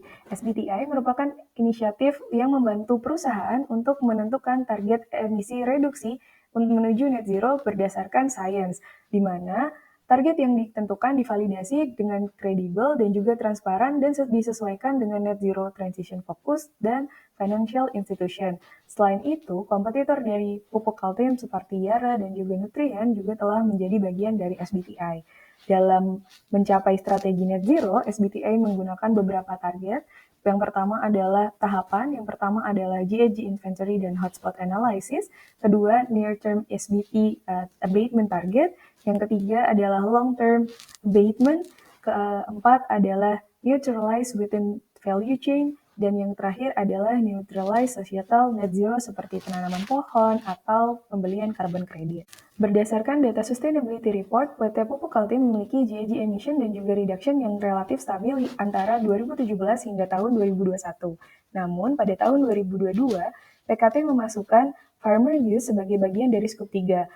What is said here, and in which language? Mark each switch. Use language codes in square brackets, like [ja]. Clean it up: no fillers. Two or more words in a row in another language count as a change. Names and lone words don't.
[id] SBTi merupakan inisiatif yang membantu perusahaan untuk menentukan target emisi reduksi untuk menuju [en] net zero [id] berdasarkan sains, di mana target yang ditentukan divalidasi dengan kredibel dan juga transparan dan disesuaikan dengan [en] net zero transition focus [id] dan [en] financial institution. [id] Selain itu, kompetitor dari Pupuk Kaltim seperti Yara dan juga Nutrien juga telah menjadi bagian dari SBTi. Dalam mencapai strategi [en] net zero, [id] SBTi menggunakan beberapa target. Yang pertama adalah [en] GHG inventory [id] dan [en] hotspot analysis. [id] Kedua, [en] near-term SBT abatement target. [id] Yang ketiga adalah [en] long-term abatement. [id] Keempat adalah [en] neutralize within value chain. [id] Dan yang terakhir adalah [en] neutralize societal net zero [id] seperti penanaman pohon atau pembelian [en] carbon credit. [id] Berdasarkan data Sustainability Report, PT Pupuk Kaltim memiliki [en] GHG emission [id] dan juga reduction yang relatif stabil antara 2017 hingga tahun 2021. Namun, pada tahun 2022, PKT memasukkan [en] farmer use [id] sebagai bagian dari Scope 3.